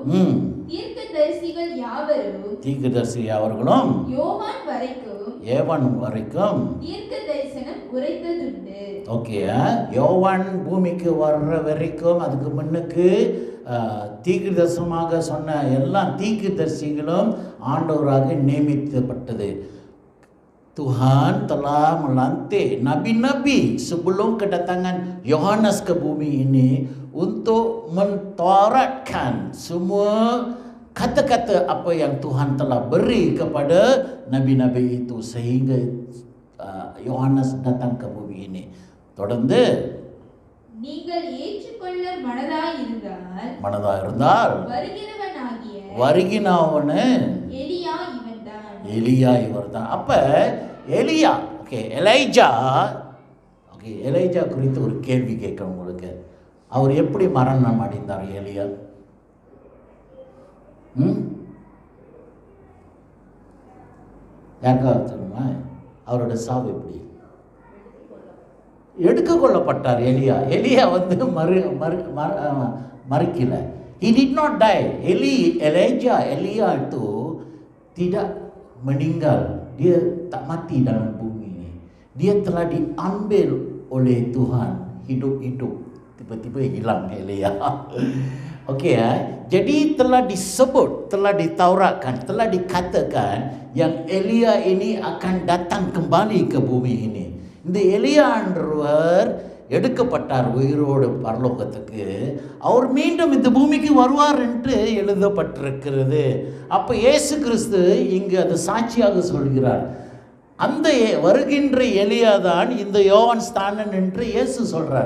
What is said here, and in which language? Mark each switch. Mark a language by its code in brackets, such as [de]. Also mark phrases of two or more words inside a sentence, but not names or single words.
[ta] தீர்க்கதரிசி யாவர்களும் யோவான் வரைக்கும் தீர்க்க தரிசனம் உரைத்ததுண்டு. ஓகே, யோவான் பூமிக்கு வர்ற வரைக்கும் அதுக்கு முன்னுக்கு தீர்க்கதரிசனமாக சொன்ன எல்லா தீர்க்கதரிசிகளும் ஆண்டவராக நியமிக்கப்பட்டது. [ms] Tuhan telah melantik nabi-nabi sebelum kedatangan Yohanes ke bumi ini untuk mentauratkan semua kata-kata apa yang Tuhan telah beri kepada nabi-nabi itu sehingga Yohanes datang ke bumi ini. [ta] தொடர்ந்து நீங்கள் ஏற்றுக்கொள்ள மனதாய் இருந்தால் வருகிறவனே எலியா இவர்தான். அப்ப எலியா எலைஜா குறித்து ஒரு கேள்வி கேட்கணும் உங்களுக்கு. அவர் எப்படி மரணம் அடைந்தார் எலியா? யாருக்காவது தெரியுமா? அவரோட சாவு எப்படி? எடுக்க கொள்ளப்பட்டார் எலியா. எலியா மறிக்கல. [en] He did not die. [ms] Elijah itu tidak meninggal. Dia tak mati dalam bumi ini. Dia telah diambil oleh Tuhan hidup-hidup. Tiba-tiba hilang Elia. Okey ya. Jadi telah disebut, telah ditauratkan, telah dikatakan yang Elia ini akan datang kembali ke bumi ini. [ta] இந்த எலியான்றவர் எடுக்கப்பட்டார் உயிரோடு பரலோகத்துக்கு. அவர் மீண்டும் இந்த பூமிக்கு வருவார் என்று எழுதப்பட்டிருக்கிறது. அப்போ இயேசு கிறிஸ்து இங்கு அது சாட்சியாக சொல்கிறார். அந்த வருகின்ற எலியா தான் இந்த யோவான் ஸ்நானன் என்று இயேசு சொல்கிறார்.